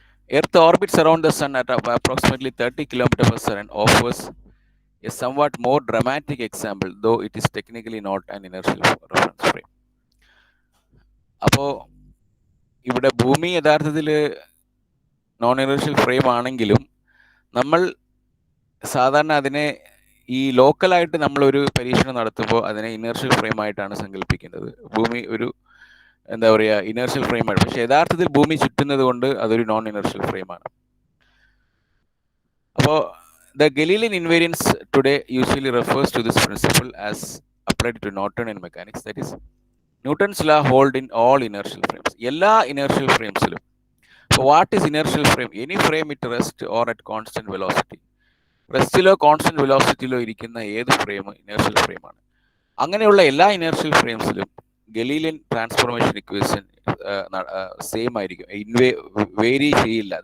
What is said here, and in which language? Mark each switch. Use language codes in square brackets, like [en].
[en] Earth orbits around the sun at approximately 30 km per second offers a somewhat more dramatic example, though it is technically not an inertial reference frame. [ml] അപ്പോൾ ഇവിടെ ഭൂമി യഥാർത്ഥത്തിൽ non inertial frame ആണെങ്കിലും നമ്മൾ സാധാരണ അതിനെ ഈ ലോക്കലായിട്ട് നമ്മളൊരു പരീക്ഷണം നടത്തുമ്പോൾ അതിനെ ഇനേർഷ്യൽ ഫ്രെയിം ആയിട്ടാണ് സങ്കല്പിക്കുന്നത്. ഭൂമി ഒരു എന്താ പറയുക, ഇനേർഷ്യൽ ഫ്രെയിമാണ്. പക്ഷെ യഥാർത്ഥത്തിൽ ഭൂമി ചുറ്റുന്നത് കൊണ്ട് അതൊരു നോൺ ഇനേർഷ്യൽ ഫ്രെയിമാണ്. [en] അപ്പോൾ the Galilean invariance today usually refers to this principle as applied to Newtonian mechanics. That is, Newton's law hold in all inertial frames. [ml] എല്ലാ inertial ഫ്രെയിംസിലും. [en] So what is inertial frame? Any frame at rest or at constant velocity. [ml] റെസ്റ്റിലോ constant വെലോസിറ്റിയിലോ ഇരിക്കുന്ന ഏത് frame inertial ഫ്രെയിമാണ്. അങ്ങനെയുള്ള എല്ലാ inertial ഫ്രെയിംസിലും Galilean transformation equation same ആയിരിക്കും, vary ചെയ്യില്ല.